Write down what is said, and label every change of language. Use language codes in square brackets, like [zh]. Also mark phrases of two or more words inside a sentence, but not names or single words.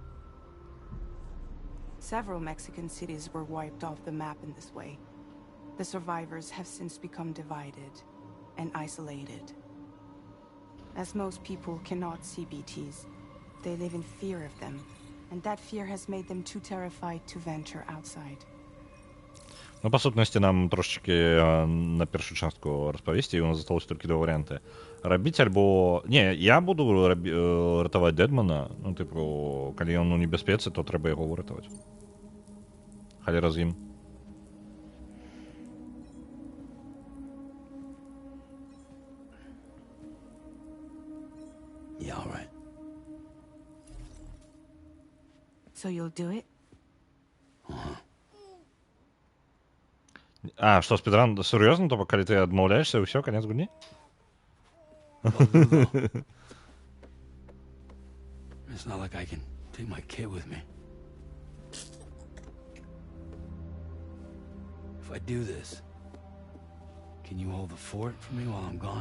[en] Several Mexican cities were wiped off the map in this way. The survivors have since become divided and isolated. As most people cannot see BTs, they live in fear of them, and that fear has made them too terrified to venture outside. [be] Ну, па сутнасці, нам трошечки на першую частку распавесці, і у нас засталося толькі два варыянты. Рабіць альбо... Не, я буду ратаваць Дэдмана, ну, тыпу, калі ён у небяспецы, то трэба яго выратаваць. Халера з ім. [en] Yeah, all right. So you'll do it? [be] А, што, спідран, сур'ёзна? То, калі ты адмаўляешся, і ўсё, канец гульні? [en] It's not like I can take my kid with me. If I do this, can you hold the fort for me while I'm gone?